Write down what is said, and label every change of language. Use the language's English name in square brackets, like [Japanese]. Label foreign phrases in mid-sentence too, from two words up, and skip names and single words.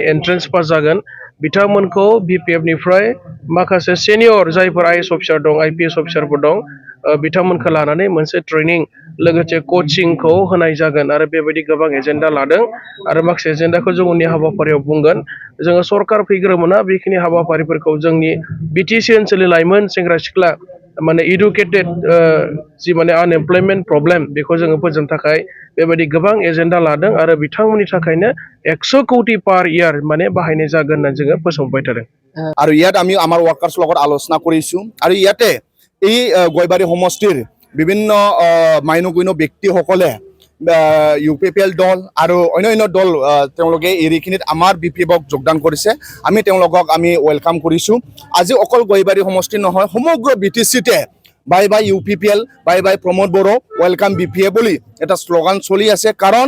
[Bodo] एन्ट्रेन्स पास जागोन बिथांमोनखौ बिपिएफनिफ्राय माखासे सेनियर जायफोर [English] IAS officer [Bodo] दं आइपिएस अफिसारफोर दं बिथांमोनखौ लानानै मोनसे ट्रेनिं लोगोसे कचिंखौ होनाय जागोन आरो बेबायदि गोबां एजेन्डा लादों आरो माखासे एजेन्डाखौ जों उननि हाबाफारियाव बुंगोन जोङो सरकार फैग्रोमोना बेखिनि हाबाफारिफोरखौ जोंनि बिटिसि ओनसोलनि लाइमोन सेंग्रा सिख्ला माने इडुकेटेड जि माने [English] unemployment problem [Bodo] बेखौ जोङो फोजोबनो थाखाय बेबायदि गोबां एजेन्डा लादों आरो बिथांमोननि थाखायनो 100 कौटि [English] per year [Bodo] माने बाहायनाय जागोन होननानै जोङो फोसावबाय थादों [Assamese] আৰু ইয়াত আমি আমাৰ ৱৰ্কাৰ্ছ লগত আলোচনা কৰিছোঁ আৰু ইয়াতে এই গয়বাৰী সমষ্টিৰ বিভিন্ন মাইনগুইন ব্যক্তিসকলে ইউপিপিএল দল আৰু অন্যান্য দল তেওঁলোকে এইখিনিত আমাৰ বিপিএফক যোগদান কৰিছে আমি তেওঁলোকক আমি ৱেলকাম কৰিছোঁ আজি অকল গয়বাৰী সমষ্টি নহয় সমগ্ৰ বিটিচিতে [English] bye bye [Assamese] ইউপিপিএল [English] bye bye [Assamese] প্ৰমোদ বড়ো ৱেলকাম বিপিএফ বুলি এটা শ্লোগান চলি আছে কাৰণ